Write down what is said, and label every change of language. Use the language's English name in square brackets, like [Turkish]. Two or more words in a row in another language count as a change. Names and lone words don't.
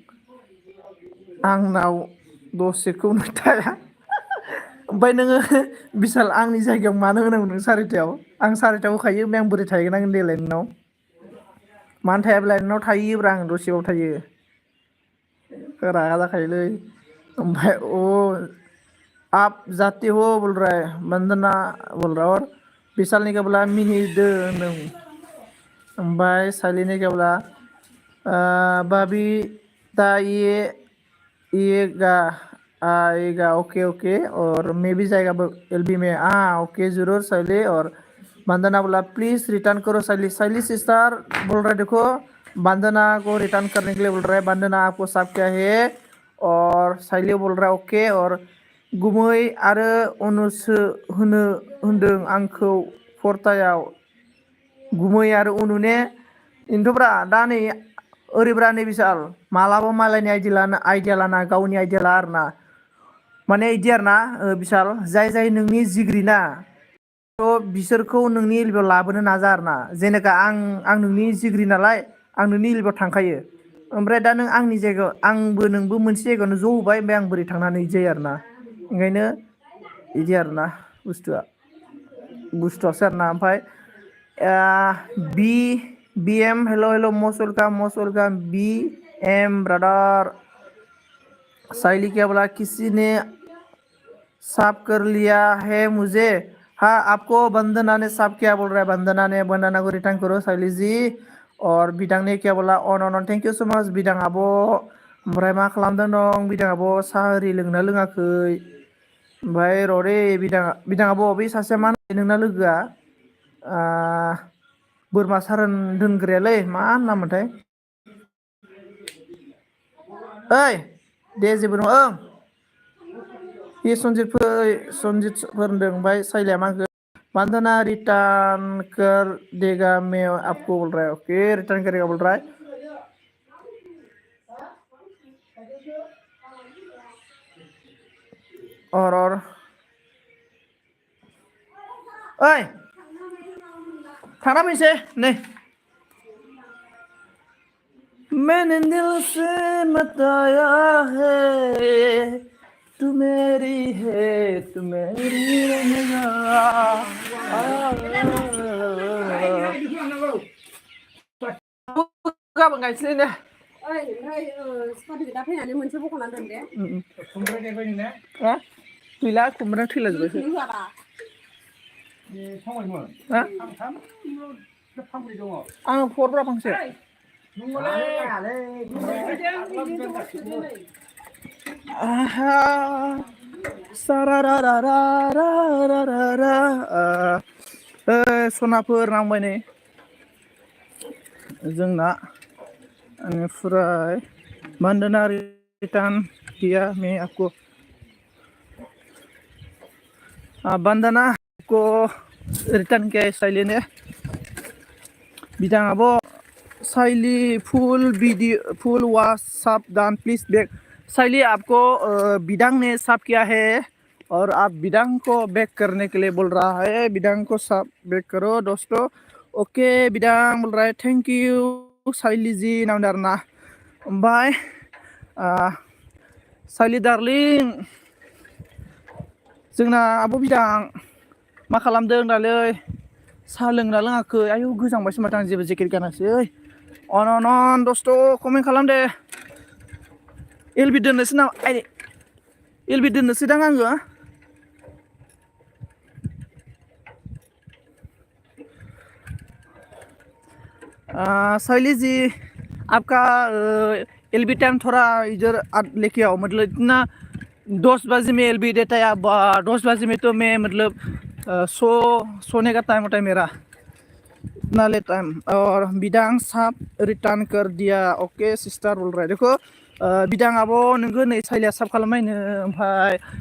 [Bodo] आंनाव दसेखौनो थाया ओमफ्राय नोङो बिशाल आंनि जायगायाव मानो होनांगौ नों सारिथायाव आं सारिथायाव होखायो ओमफ्राय आं बोरै थाहैगोन आं देलाय नोंनाव मानो थायाब्ला नोंनाव थायोब्रा आं दसेयाव थायो रागा जाखायोलै ओमफ्राय [Hindi] आप जाते हो बोल रहा है बंदना बोल रहा और विशाल ने क्या बोला [Bodo] मिनिदो होनदों ओमफ्राय [Hindi] साइली ने क्या बोला भाभी दा आएगा ओके और मैं भी जाएगा एलबी में ओके जरूर साइली और बंदना बोला प्लीज़ रिटर्न करो साइली सिस्टर बोल रहा है देखो बंदना को रिटर्न करने के लिए बोल रहा है बंदना आपको सब क्या है और साइली बोल रहा है ओके और [Bodo] गुमै आरो उनुसो होनदों आंखौ फरतायाव गुमै आरो उनु ने इनोथ'ब्रा दा नै ओरैब्रा नै बिशाल मालाबा मालायनि आइडिया लाना गावनि आइडिया ला आरोना माने इदि आरोना बिशाल जाय नोंनि जिग्रि ना थ' बिसोरखौ नोंनि एलबियाव लाबोनो नाजा आरोना जेनेका आं नोंनि जिग्रि नालाय आं नोंनि एलबियाव थांखायो ओमफ्राय दा नों आंनि जायगायाव आंबो नोंबो मोनसे जायगायावनो ज' होबाय ओमफ्राय आं बोरै थांनानै इदि जायो आरोना ओंखायनो इदि आरोना बुस्थुआसो आरोना ओमफ्राय [Hindi] BM [English] hello most welcome [Hindi] BM ब्रदर साइली क्या बोला किसी ने साफ कर लिया है मुझे हाँ आपको बंदना ने साफ किया बोल रहा है बंदना को रिटर्न करो साइली जी और बिदां ने क्या बोला अन [English] thank you so much [Hindi] बिदां [Bodo] आब' ओमफ्राय मा खालामदों दं बिदां आब' साहा ओरि लोंना लोङाखै ओमफ्राय र'रे बिदां आब' बै सासे मा नोंना लोगोआ बोरमा सारोन दोनग्रायालै मा नाममोनथाय ओइ दे जेबो नङा बे सन्जित फोरोंदों ओमफ्राय साइलिया मा होनखो वंदना [Hindi] रिटर्न कर देगा मैं आपको बोल रहा है। ओके रिटर्न करेगा बोल रहा है। और ओए खाना में से नहीं मैंने दिल से बताया है तू मेरी है तू मेरी रहेगा [Bodo] गाबोन गायसैलै दे ओइ ओमफ्राय साबिखौ दा फैनानै मोनसे बख'नानै दोन दे खुमब्रा देबाय ना हा गैला खुमब्रा थैलाजोब्बायसो होआबा थांबायमोन हा थाम फांब्रै दङ आं हरब्रा फांसे आहा सारारारारारारारा सनाफोर नांबाय नै जोंना बेनिफ्राय वंदना [Hindi] रिटर्न किया मैं आपको वंदना को रिटर्न किया साइली ने बिदांगाबो साइली [English] full video full watch [Hindi] सब [English] done please back [Hindi] साइली आपको बिदांग ने सब किया है और आप बिदांग को बैक करने के लिए बोल रहा है। बिदांग को सब बैक करो दोस्तों। ओके बिदांग बोल रहा है [English] thank you [Bodo] साइली जी नावदारना बाय साइली डार्लिं जोंना आब' बिदां मा खालामदों दालै साहा लोंना लोङाखै आयौ गोजांबायसो माथो आं जेबो जेकेट गानासै अन दस्त' कमेन्ट खालाम दे एलबि दोननोसै नामा आइ एलबि दोननोसै दां आङो [Hindi] साइली जी आपका एलबी टाइम थोड़ा इधर लेके आओ मतलब इतना 10 बजे में एलबी देता है 10 बजे में तो मैं मतलब सोने का टाइम होता है मेरा इतना लेट टाइम और बिदांग साहब रिटर्न कर दिया ओके सिस्टर बोल रहा है देखो बिदांग [Bodo] आबो नोंगो नै साइलिया साफ खालामनायनो ओमफ्राय